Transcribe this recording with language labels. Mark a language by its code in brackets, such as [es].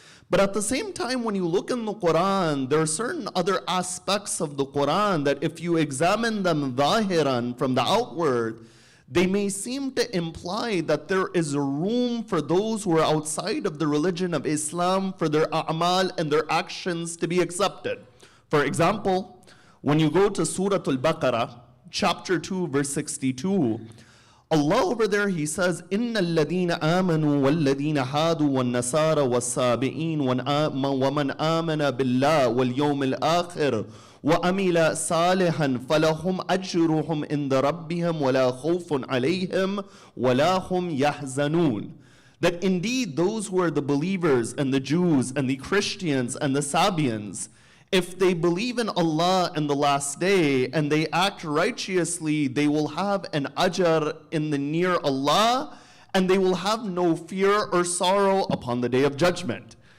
[en] But at the same time, when you look in the Quran, there are certain other aspects of the Quran that if you examine them zahiran, from the outward, they may seem to imply that there is room for those who are outside of the religion of Islam for their a'mal and their actions to be accepted. For example, when you go to Surah Al-Baqarah, chapter 2, verse 62, Allah over there, He says, [ar] إِنَّ الَّذِينَ آمَنُوا وَالَّذِينَ هَادُوا وَالنَّصَارَى وَالصَّابِئِينَ وَمَنْ آمَنَ بِاللَّهِ وَالْيَوْمِ الْآخِرِ وَأَمِلَ صَالِحًا فَلَهُمْ أَجْرُهُمْ عِنْدَ رَبِّهِمْ وَلَا خَوْفٌ عَلَيْهِمْ وَلَا هُمْ يَحْزَنُونَ. [en] That indeed those who are the believers and the Jews and the Christians and the Sabians, if they believe in Allah and the last day and they act righteously, they will have an ajr in the near Allah, and they will have no fear or sorrow upon the day of judgment.